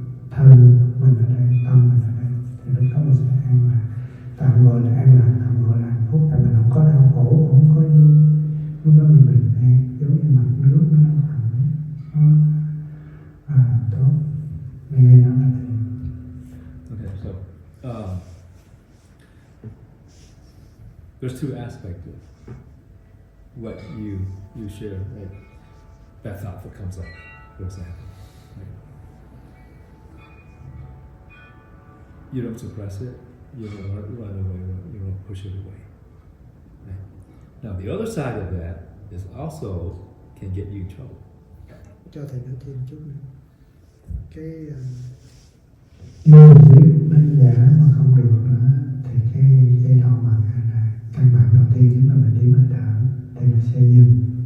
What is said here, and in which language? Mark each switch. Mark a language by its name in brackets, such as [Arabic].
[Vietnamese] Thân mình ở đây, tâm mình ở đây, thì lúc đó mình sẽ an lạc. Tạm gọi là an lạc, tạm gọi là hạnh phúc, tại mình không có đau khổ, cũng không có vui. Lúc đó mình bình an, giống như mặt nước nó nóng hẳn, tốt. Mình nghe nói là thế. [English] Okay, so there's two aspects to what you share, right? That thought that comes up, for example. Right? You don't suppress it, you don't run away, you don't push it away. Right? Now the other side of that is also can get you in trouble. [Vietnamese] Cho thầy nói thêm chút nữa. Cái khi mình biết đánh giá mà không được nữa thì cái đó mà căn bản đầu tiên chính là mình đếm hơi thở thì nó sẽ dừng.